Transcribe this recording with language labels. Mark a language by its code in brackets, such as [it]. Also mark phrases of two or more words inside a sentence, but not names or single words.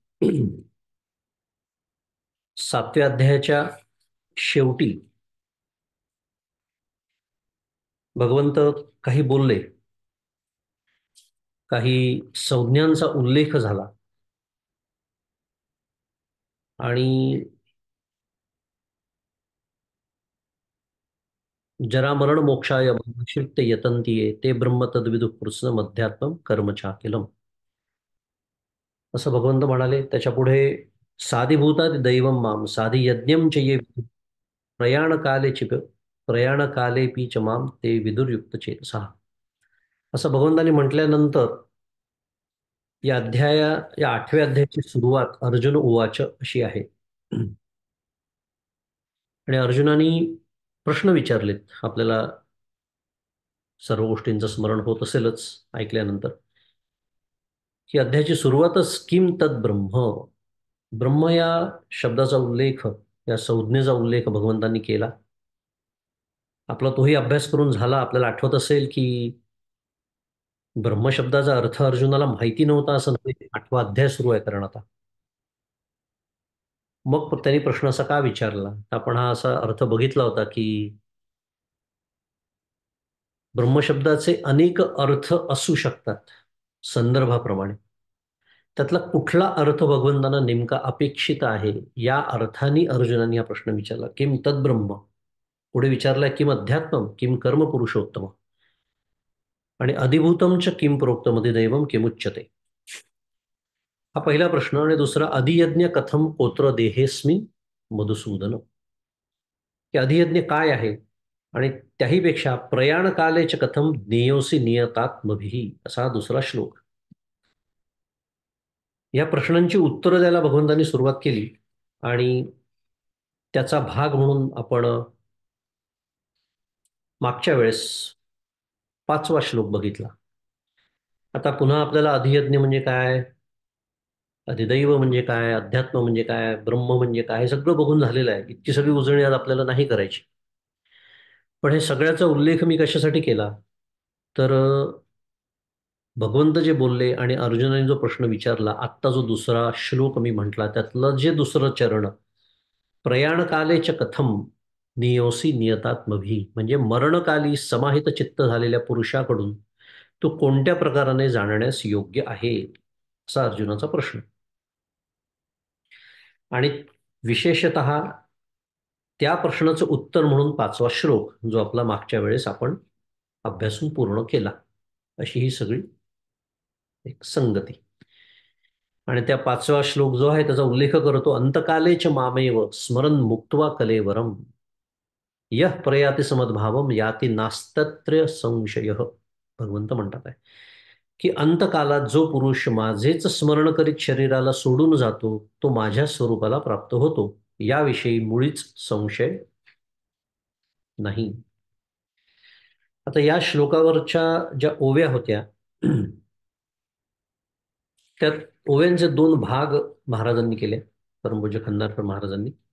[mr] 7व्या अध्यायाच्या शेवटी भगवंत काही बोलले, काही संज्ञांचा उल्लेख झाला आणि [sa] जरामरण मोक्षाय शिक्त यतंतीये ते ब्रह्म तद्विदु कृत्स्न मध्यात्म कर्मचाकिलम [mr] असं भगवंत म्हणाले. त्याच्या पुढे [sa] साधिभूतात् दैवम माम साधी यज्ञम च ये प्रयाणकाले चिप प्रयाणकालेपि च माम ते विदुर्युक्त चेतसा [mr] असं भगवंतांनी म्हटल्यानंतर या 8व्या अध्यायाची सुरुवात [sa] अर्जुन उवाच [mr] अशी आहे. आणि अर्जुनाने प्रश्न विचारलेत. आपल्याला सर्व गोष्टींचं स्मरण होत असेलच ऐकल्यानंतर, की अध्यायाची सुरुवातच [sa] किम तद ब्रह्म. [mr] ब्रह्म या शब्दाचा उल्लेख, या संज्ञेचा उल्लेख भगवंतांनी केला. आपला तोही अभ्यास करून झाला. आपल्याला आठवत असेल की ब्रह्मशब्दाचा अर्थ अर्जुनाला माहिती नव्हता असं नाही. 8वा अध्याय सुरू आहे कारण आता. मग त्यांनी प्रश्न असा का विचारला, तर आपण हा असा अर्थ बघितला होता की ब्रह्मशब्दाचे अनेक अर्थ असू शकतात संदर्भाप्रमाणे. त्यातला कुठला अर्थ भगवंतांना नेमका अपेक्षित आहे, या अर्थाने अर्जुनाने हा प्रश्न विचारला. [sa] किम तद्ब्रह्म. [mr] पुढे विचारलाय [sa] किम अध्यात्मम किम कर्म पुरुषोत्तम. आणि अधिभूतम च किम प्रोक्तमध्ये दैवम किमुच्यते. [mr] हा पहिला प्रश्न. आणि दुसरा [sa] अधियज्ञ कथम कोत्र देहेस्मिन मधुसूदन. [mr] की अधियज्ञ काय आहे, आणि त्याहीपेक्षा [sa] प्रयाणकालेच कथम ज्ञेयोसी नियतात्मभिः [mr] असा हा दुसरा श्लोक. या प्रश्नांची उत्तरं द्यायला भगवंतांनी सुरुवात केली. आणि त्याचा भाग म्हणून आपण मागच्या वेळेस 5वा श्लोक बघितला. आता पुन्हा आपल्याला अधियज्ञ म्हणजे काय, अधिदैव म्हणजे काय, अध्यात्म म्हणजे काय, ब्रह्म म्हणजे काय, हे सगळं बघून झालेलं आहे. इतकी सगळी उजळणी आज आपल्याला नाही करायची. पण हे सगळ्याचा उल्लेख मी कशासाठी केला, तर भगवंत जे बोलले आणि अर्जुनाने जो प्रश्न विचारला, आत्ता जो दुसरा श्लोक मी म्हटला त्यातलं जे दुसरं चरण, [sa] प्रयाणकालेच कथम नियोसी नियतात्मभी, [mr] म्हणजे मरणकाली समाहित चित्त झालेल्या पुरुषाकडून तो कोणत्या प्रकाराने जाणण्यास योग्य आहे, असा अर्जुनाचा प्रश्न. आणि विशेषतः त्या प्रश्नाचं उत्तर म्हणून 5वा श्लोक जो आपला मागच्या वेळेस आपण अभ्यासून पूर्ण केला, अशी ही सगळी एक संगती. आणि त्या पाचवा श्लोक जो आहे त्याचा उल्लेख करतो, [sa] अंतकालेच मामेव स्मरण मुक्त्वा कलेवरम यह प्रयाती समद्भावम याती नास्तत्र संशय. [mr] भगवंत म्हणतात आहे की अंतकालात जो पुरुष माझेच स्मरण करीत शरीराला सोडून जातो तो माझ्या स्वरूपाला प्राप्त होतो, याविषयी मुळीच संशय नाही. आता या श्लोकावरच्या ज्या ओव्या होत्या त्यात ओव्यांचे दोन भाग महाराजांनी केले, परमपूज्य खंडारकर महाराजांनी.